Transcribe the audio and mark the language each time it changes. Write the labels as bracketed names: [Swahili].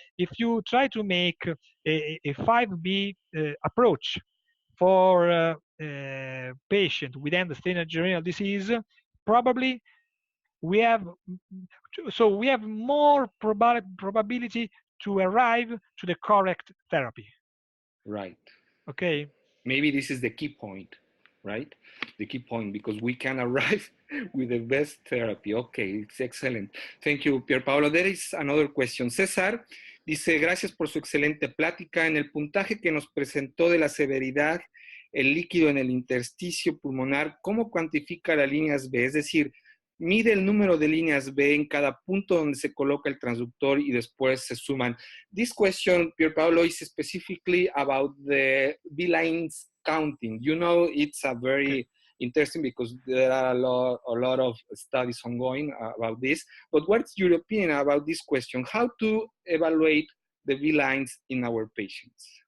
[English] If you try to make a 5B approach for patient with end-stage renal disease, probably we have more probability to arrive to the correct therapy. Right. Okay. Maybe this is the key point, right? The key point, because we can arrive with the best therapy. Okay, it's excellent. Thank you, Pierpaolo. There is another question. [Spanish] César dice, gracias por su excelente plática. En el puntaje que nos presentó de la severidad, el líquido en el intersticio pulmonar, ¿cómo cuantifica las líneas B? Es decir, mide el número de líneas B en cada punto donde se coloca el transductor y después se suman. [English] This question, Pierpaolo, is specifically about the B lines counting. You know, it's a very interesting because there are a lot of studies ongoing about this. But what's your opinion about this question? How to evaluate the B lines in our patients?